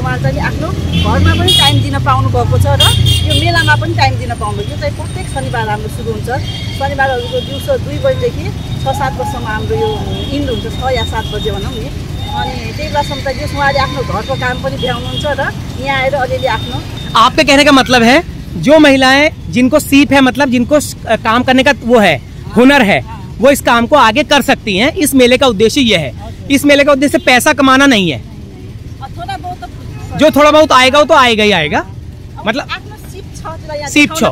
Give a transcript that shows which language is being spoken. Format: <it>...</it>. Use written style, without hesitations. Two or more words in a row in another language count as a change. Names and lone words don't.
<ne>उहाँहरू चाहिँ आफ्नो घरमा पनि टाइम दिन पाउनु भएको छ र यो मेलामा पनि टाइम दिन पाउनु। यो चाहिँ प्रत्येक शनिबार हाम्रो सुरु हुन्छ। शनिबारहरूको दिउँसो 2 बजीदेखि 6-7 बजीसम्म हाम्रो यो इन्ड हुन्छ, 6 या 7 बजे भनौँ नि। अनि त्यही बेलासम्म चाहिँ उहाँले आफ्नो घरको काम पनि भ्याउनुहुन्छ र यहाँ आएर अलिअलि आफ्नो।</ne> <hi>आपके कहने का मतलब है जो महिलाएं जिनको सीप है, मतलब जिनको काम करने का वो है, हुनर है, वो इस काम को आगे कर सकती हैं। इस मेले का उद्देश्य ये है। इस मेले का उद्देश्य पैसा कमाना नहीं है। जो थोड़ा बहुत आएगा वो तो आएगा ही आएगा।</hi> <ne>मतलब सिप छ</ne>